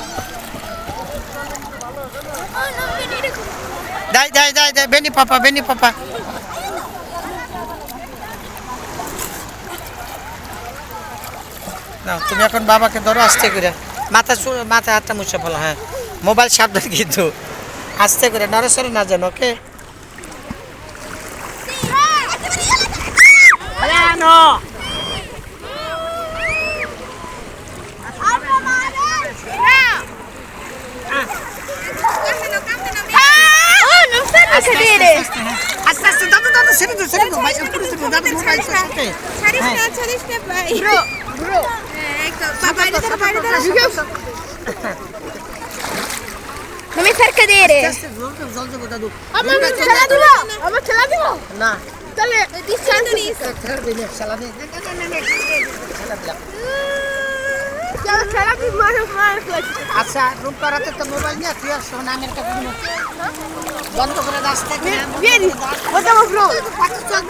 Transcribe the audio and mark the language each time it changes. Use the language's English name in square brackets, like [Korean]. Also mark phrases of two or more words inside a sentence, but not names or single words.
[Italian] dai dai dai dai vieni papà, vieni papà. [Bangla] না তুমি এখন বাবাকে ধরো আস্তে করে, মাথা হাতটা মুছে ফেলো। হ্যাঁ মোবাইল সাবধান কিন্তু, আস্তে করে নড়াচড়ে না যেন। ওকে [Italian] non farmi cadere! [Bangla] আস্তে আস্তে দাদু দাদু ছেড়ে দাও, ছেড়ে দাও ভাই, দাদু মোবাইল সাথে। ছাড়িস না ভাই ব্রো ব্রো বাইরে দাঁড়া [Italian] non mi far cadere [Bangla] জল দেবো দাদু। [Italian] ma ce la devo [Bangla] না তাহলে distanza খেলা তুই মার আচ্ছা রূপকার হাতে তো মোবাইল নিয়ে তুই আসো না, আমি একটা বন্ধ করে আসতে [Italian] vieni facciamo bro